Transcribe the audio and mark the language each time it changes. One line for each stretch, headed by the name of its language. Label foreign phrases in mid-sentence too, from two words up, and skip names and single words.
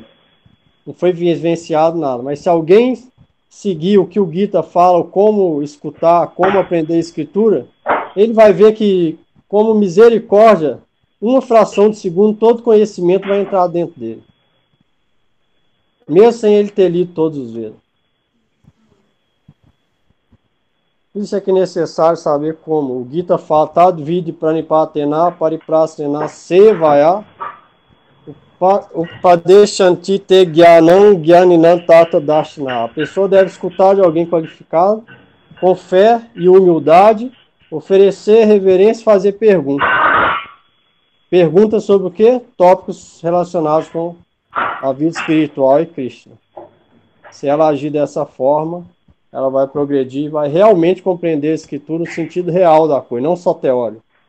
Portuguese: Não foi vivenciado nada. Mas se alguém seguir o que o Gita fala, como escutar, como aprender a escritura, ele vai ver que, como misericórdia, uma fração de segundo, todo conhecimento vai entrar dentro dele. Mesmo sem ele ter lido todos os Vedas. Isso é que é necessário saber como. O Gita fala,
Sanskrit: तद्विद्धि प्रणिपातेन परिप्रश्नेन सेवया उपदेक्ष्यन्ति ते ज्ञानं ज्ञानिनस् तत्त्व दर्शिनः.
Portuguese: A pessoa deve escutar de alguém qualificado, com fé e humildade, oferecer reverência e fazer perguntas. Perguntas sobre o quê? Tópicos relacionados com a vida espiritual e Krishna. Se ela agir dessa forma, ela vai progredir e vai realmente compreender a escritura no sentido real da coisa, não só teórico.